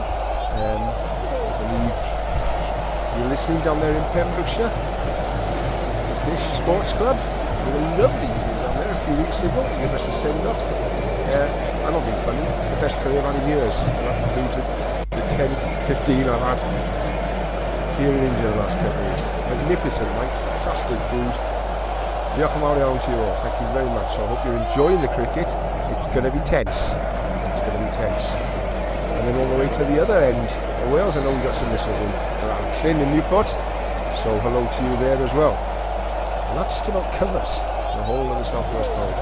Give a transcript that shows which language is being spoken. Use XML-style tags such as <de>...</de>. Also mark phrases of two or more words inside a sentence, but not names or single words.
<en>I believe you're listening down there in Pembrokeshire, the Tish Sports Club. We had a lovely evening down there a few weeks ago to give us a send-off. I'm not being funny, it's the best career I've had in years, and that includes the 10, 15 I've had here in India the last couple of weeks. Magnificent night, fantastic food.</en> <cy>Diolch yn fawr iawn</cy> <en>to you all, thank you very much. So I hope you're enjoying the cricket. It's going to be tense. It's going to be tense. And then all the way to the other end of Wales, I know we've got some listeners in Llyn and Newport, so hello to you there as well. And that just about covers the whole of the South Wales corridor.</en>